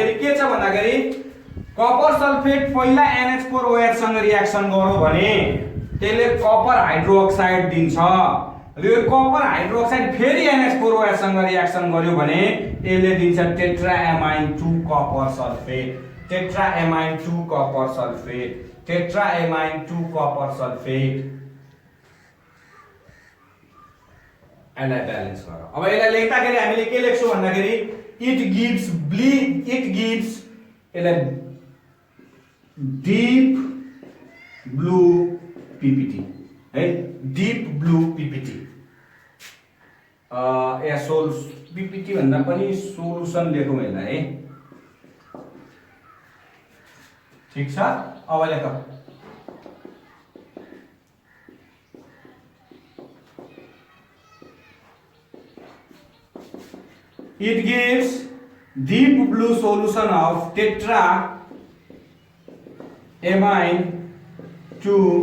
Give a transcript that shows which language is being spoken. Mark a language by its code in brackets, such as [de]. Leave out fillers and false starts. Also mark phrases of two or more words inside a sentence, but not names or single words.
[ne] भन्दाखेरि के छ भन्दाखेरि [en] copper sulphate [ne] पहिला NH4OH सँग रिएक्सन गर्यो भने त्यसले [en] copper hydroxide [ne] दिन्छ र यो [en] copper hydroxide [ne] फेरि NH4OH सँग रिएक्सन गर्यो भने यसले दिन्छ [en] tetraamine 2 copper sulphate, tetraamine 2 copper sulphate, tetraamine 2 copper sulphate. [ne] यसलाई ब्यालेन्स गर। अब यसलाई लेख्दाखेरि हामीले के लेख्छौँ भन्दाखेरि [en] it gives [ne] यसलाई [en] deep blue ppt [ne] है, [en] deep blue ppt [ne] या [en] sol ppt [ne] भन्दा पनि सोलुसन लेखौँ यसलाई है, ठीक छ। अब लेख [en] it gives deep blue solution of tetraamine 2